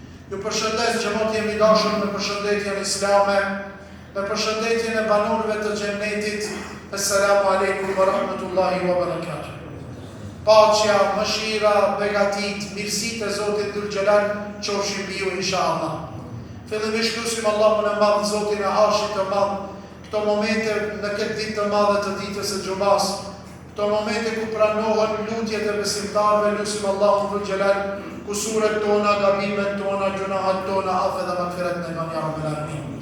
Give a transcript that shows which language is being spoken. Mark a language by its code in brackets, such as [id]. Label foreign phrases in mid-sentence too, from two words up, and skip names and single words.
[sq] Ju përshëndes xhamati jemi dashur me përshëndetjen islame, me përshëndetjen e banorëve të xhennetit. [ar] السلام عليكم ورحمة الله وبركاته. [sq] Paqja, mëshira, begatit, mirësitë e Zotit [ar] ذو الجلال [sq] qofshin mbi ju inshallah. Fillimisht lutim Allahun e Madh, Zotin e Arshit të Madh, këto momente në këtë ditë të madhe të ditës së Xumas, këto momente ku pranohen lutjet e besimtarëve, lutim Allahun [ar] ذو الجلال [sq] kusuret tona, gabimet tona, gjunahat tona, afe dhe magfiret në ban [ar] يا رب العالمين.